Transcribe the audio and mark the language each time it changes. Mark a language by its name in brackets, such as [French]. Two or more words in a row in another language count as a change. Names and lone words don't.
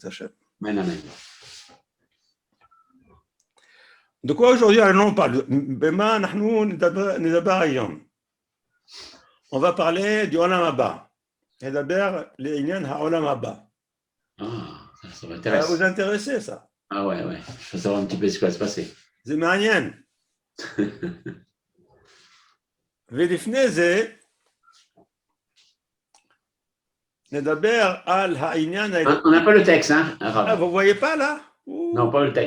[French] De quoi aujourd'hui on parle? On va parler du [Hebrew] עולם הבא. [French] Et d'abord, les [Hebrew] עניין העולם הבא. [French] Ah, ça m'intéresse. Ça va vous intéresser, ça? Ah ouais. Je veux savoir un petit peu ce qui va se passer. C'est מעניין. [Hebrew] ולפני זה, נדבר על העניין האלוקי. [French] On n'a pas le texte, hein, Rav. Ah, vous ne voyez pas, là? Non, pas le texte.